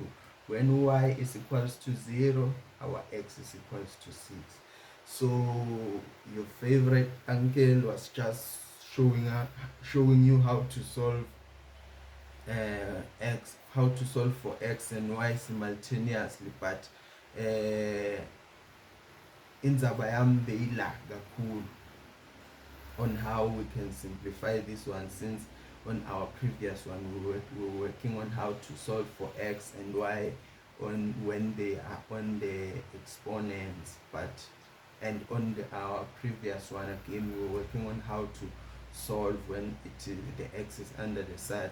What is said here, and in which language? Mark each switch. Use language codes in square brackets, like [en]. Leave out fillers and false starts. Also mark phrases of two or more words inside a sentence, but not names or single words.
[en] When y is equals to 0, our x is equals to 6. So your favorite uncle was just showing you how to solve how to solve for x and y simultaneously, but [ss] indzaba yami beyila kakhulu [en] on how we can simplify this one, since on our previous one we were working on how to solve for x and y on when they are on the exponents, but and on our previous one again we were working on how to solve when the x is under the side.